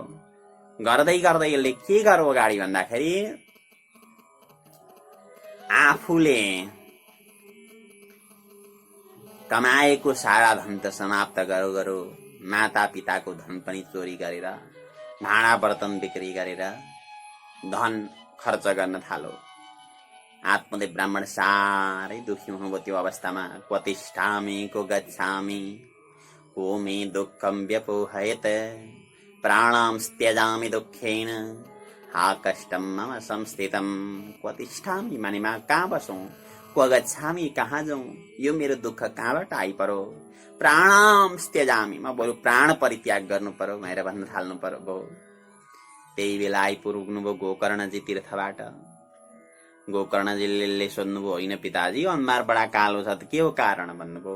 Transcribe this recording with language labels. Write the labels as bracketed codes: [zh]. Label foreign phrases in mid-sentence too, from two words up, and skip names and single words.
[ne] गर्दै गर्दै यसले के गर्यो अगाडि भन्दाखेरि आफूले कमाएको सारा धन त समाप्त गरो, माता पिताको धन पनि चोरी गरेर, भाँडा बर्तन बिक्री गरेर धन खर्च गर्न थालो। आत्मदेव ब्राह्मण साह्रै दुखी हुनुभयो त्यो अवस्थामा। [sa] क्वतिष्ठामि को गच्छामि को मे दुःखम व्यपोहयत प्राणां त्यजामि दुःखेन हा कष्टम मम संस्थितम। [ne] क्वतिष्ठामि माने कहाँ बसौँ, [sa] क्व गच्छामि [ne] कहाँ जाउँ, यो मेरो दुःख कहाँबाट आइपरो। [sa] प्राणां त्यजामि, [ne] म बरु प्राण परित्याग गर्नु पर्यो भनेर भन्न थाल्नु पर्यो। त्यही बेला आइपुग्नुभयो गोकर्णजी तीर्थबाट। गोकर्णजीले सोध्नुभयो, होइन पिताजी अनुहार बडा कालो छ त के हो कारण भन्नुभयो।